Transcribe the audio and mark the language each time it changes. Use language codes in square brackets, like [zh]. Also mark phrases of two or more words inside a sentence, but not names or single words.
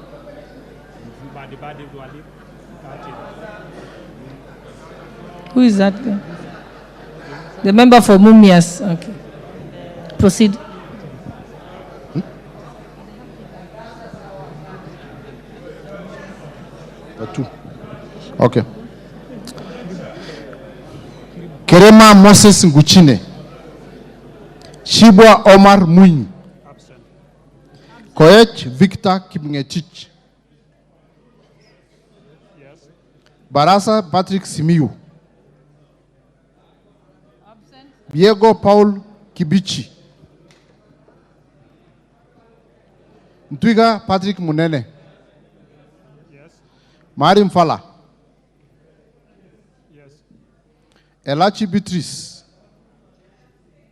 [en] Who is that guy? The member for Mumias. Okay. Proceed. Two. Okay. Kerema Moses Nguchine. Shibwa Omar Mwinyi. Koech Victor Kipngetich. Barasa Patrick Simiyu. Diego Paul Kibichi. Ntwiga Patrick Munene. Mari Mfala. Elachi Beatrice.